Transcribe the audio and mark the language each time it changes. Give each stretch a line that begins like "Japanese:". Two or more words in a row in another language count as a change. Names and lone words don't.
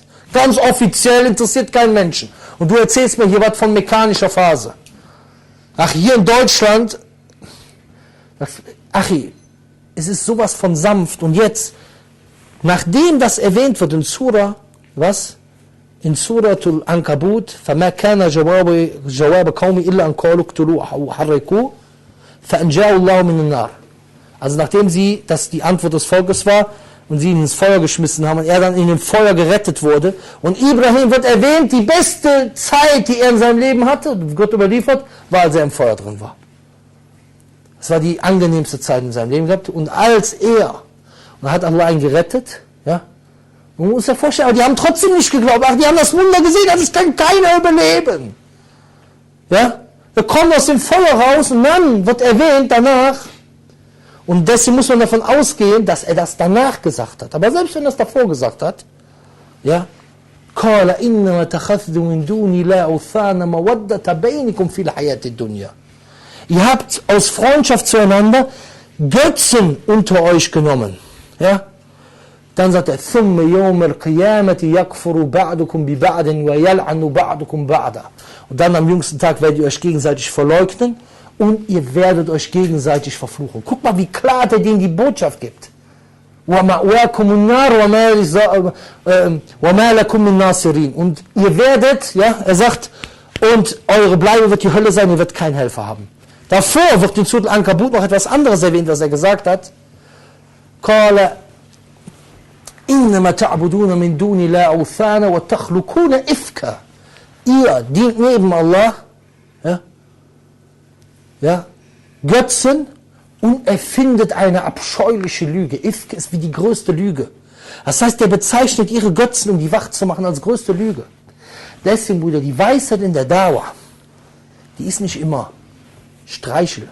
German: Ganz offiziell, interessiert keinen Menschen. Und du erzählst mir hier was von mechanischer Phase. Ach, hier in Deutschland, Achi, es ist sowas von sanft. Und jetzt, nachdem das erwähnt wird in Surah, was?
Arabic: In Suratul Ankabut, فَمَا كَانَ جَوَابَ قَوْمِ إِلَّا أَنْ قَالُوا اقْتُلُوهُ أَوْ حَرِّقُوهُ فَأَنْجَاهُ اللَّهُ مِنَ النَّارِ.
German: Also nachdem das die Antwort des Volkes war und sie ihn ins Feuer geschmissen haben und er dann in dem Feuer gerettet wurde. Und Ibrahim wird erwähnt, die beste Zeit, die er in seinem Leben hatte, Gott überliefert, war, als er im Feuer drin war. Das war die angenehmste Zeit in seinem Leben gehabt. Und als und dann hat Allah ihn gerettet, ja. Man muss sich vorstellen, aber die haben trotzdem nicht geglaubt. Ach, die haben das Wunder gesehen, das kann keiner überleben. Ja. Wir kommen aus dem Feuer raus und dann wird erwähnt danach, und deswegen muss man davon ausgehen, dass er das danach gesagt hat. Aber selbst wenn er das davor gesagt hat, ja,
Arabic: قَالَ إِنَّمَا تَخَذْتُ مِن دُونِ لَا أَوْثَانَ مَوَدَّةَ بَيْنِكُمْ فِي الْحَيَاةِ الدُّنْيَا.
German: Ihr habt aus Freundschaft zueinander Götzen unter euch genommen. Ja? Dann sagt er,
Arabic: ثُمَّ يَوْمَ الْقِيَامَةِ يَكْفُرُ بَعْدُكُمْ بِبَعْدٍ وَيَلْعَنُ بَعْدُكُمْ بَعْدًا.
German: Und dann am jüngsten Tag werdet ihr euch gegenseitig verleugnen und ihr werdet euch gegenseitig verfluchen. Guck mal, wie klar der denen die Botschaft gibt.
Arabic: وَمَأْوَاكُمُ النَّارُ وَمَا لَكُمْ مِن نَاصِرِينَ.
German: Und ihr werdet, ja, er sagt, und eure Bleibe wird die Hölle sein, ihr werdet keinen Helfer haben. Davor wird in Surah Al-Ankabut noch etwas anderes erwähnt, was er gesagt hat.
Arabic: قَالَ إِنَّمَا تَعْبُدُونَ مِن دُونِ لَا أَوْثَانَ وَتَخْلُقُونَ إِفْكًا.
German: Ihr dient neben Allah, ja, Götzen und erfindet eine abscheuliche Lüge. Ifk ist wie die größte Lüge. Das heißt, er bezeichnet ihre Götzen, um die wach zu machen, als größte Lüge. Deswegen, Bruder, die Weisheit in der Dawah, die ist nicht immer Streichel.